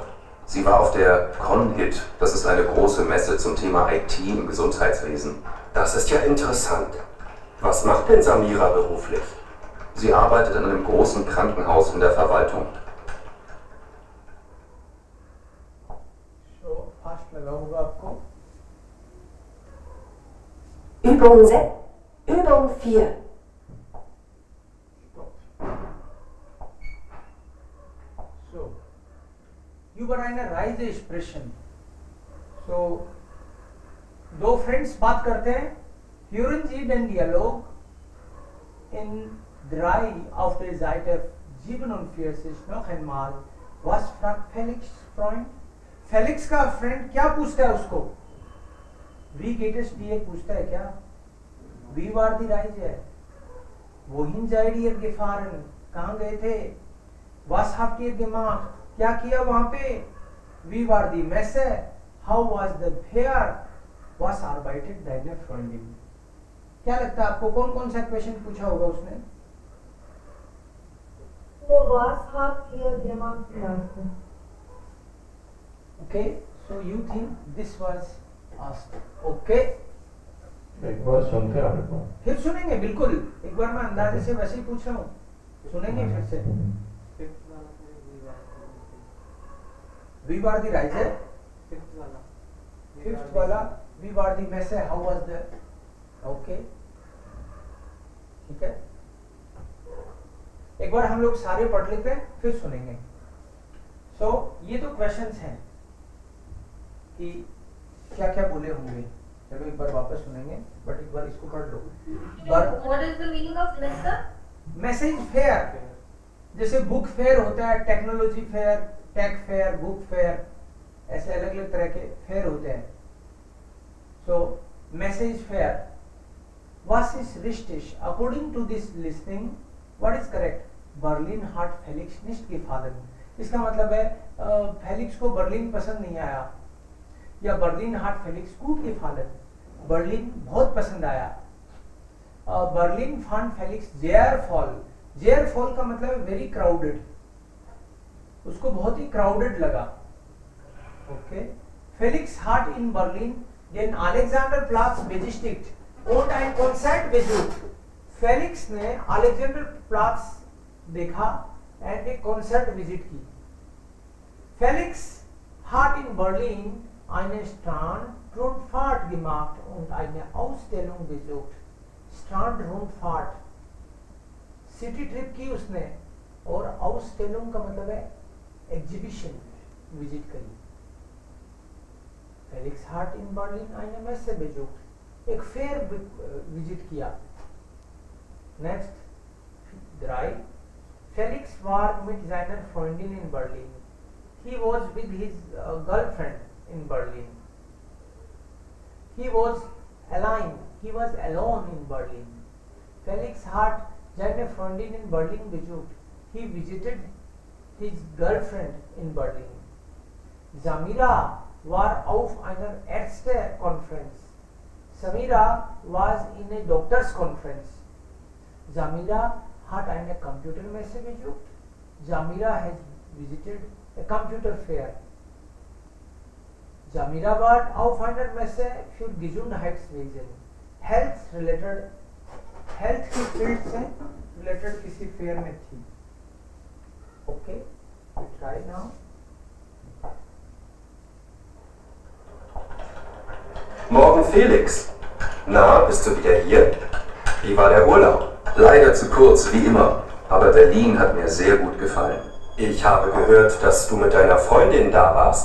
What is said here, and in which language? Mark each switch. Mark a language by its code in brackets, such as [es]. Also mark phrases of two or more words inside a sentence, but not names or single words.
[de] Sie war auf der ConHit. Das ist eine große Messe zum Thema IT im Gesundheitswesen. Das ist ja interessant. Was macht denn Samira beruflich? Sie arbeitet in einem großen Krankenhaus in der Verwaltung. So, [hi] फास्ट लगा होगा आपको. [de] Übung 6. Übung 4. So, über eine Reise sprechen. So, [hi] दो फ्रेंड्स बात करते हैं. [de] Hören Sie den Dialog in 3 auf der Seite 47 noch einmal. Was fragt Felix Freund? [hi] फेलिक्स का फ्रेंड क्या पूछता है उसको? [de] Wie geht es dir [hi] पूछता है क्या? [de] Wie war die Reise? Wohin seid ihr gefahren? [hi] कहाँ गए थे? [de] Was habt ihr gemacht? [hi] क्या किया वहाँ पे? [de] Wie war die Messe? [en] How was the fair? [de] Was arbeitet deine Freundin? [hi] क्या लगता है आपको कौन कौन सा क्वेश्चन पूछा होगा उसने? [de] So, was habt ihr gemacht lassen? [en] Okay, so you think this was asked? Okay. [hi] एक बार सुनते हैं आपको. फिर सुनेंगे बिल्कुल. एक बार मैं अंदाजे से वैसे ही पूछ रहा हूँ. सुनेंगे फिर से. [de] Wie war die Reise? Fifth वाला. Wie war die Messe? [en] How was the? [hi] Okay. ठीक है. एक बार हम लोग सारे पढ़ लेते हैं फिर सुनेंगे. So ये तो क्वेश्चंस हैं कि क्या क्या बोले होंगे. चलो एक बार वापस सुनेंगे बट एक बार इसको पढ़ लो. [en] What is the meaning of messe? [hi] मैसेज फेयर. जैसे [en] book fair [hi] होता है, [en] technology fair, tech fair, book fair, [hi] ऐसे अलग अलग तरह के फेयर होते हैं. सो मैसेज फेयर. [de] Was ist richtig? [en] According to this listening, what is correct? [de] Berlin hat Felix nicht gefallen. [hi] इसका मतलब है फेलिक्स को बर्लिन पसंद नहीं आया. [de] या बर्लिन hat Felix gut gefallen. [hi] बर्लिन बहुत पसंद आया. [de] बर्लिन fand Felix sehr voll. sehr voll [hi] का मतलब है [en] very crowded. [hi] उसको बहुत ही क्राउडेड लगा. ओके. [de] Felix hat in Berlin den Alexanderplatz besichtigt und ein Konzert besucht. [hi] फेलिक्स ने अलेक्जेंडर प्लाट्स देखा एंड एक कॉन्सर्ट विजिट की. [de] फेलिक्स hat in Berlin eine Strandrundfahrt gemacht und eine Ausstellung besucht. Strandrundfahrt, [en] city trip [hi] की उसने, और Ausstellung का मतलब है एग्जीबिशन, विजिट करी. [de] फेलिक्स hat in Berlin eine Messe besucht, [hi] एक [en] fair visit [hi] किया. [en] Next, 3. [de] Felix war mit seiner Freundin in Berlin. [en] He was with his girlfriend in Berlin. He was alone. He was alone in Berlin. [de] Felix hat seine Freundin in Berlin besucht. [en] He visited his girlfriend in Berlin. [de] Samira war auf einer Ärztekonferenz. [en] Samira was in a doctor's conference. [de] Samira hat eine Computermesse besucht. [en] Samira has visited a computer fair. [de] Samira war auf einer Messe für Gesundheitswesen. [hi] Health की फील्ड से रिलेटेड किसी फेयर में थी. [en] ओके, we try now. [de] Morgen Felix. Na, bist du wieder hier? Wie war der Urlaub? Leider zu kurz, wie immer. Aber Berlin hat mir sehr gut gefallen. Ich habe gehört, dass du mit deiner Freundin da warst.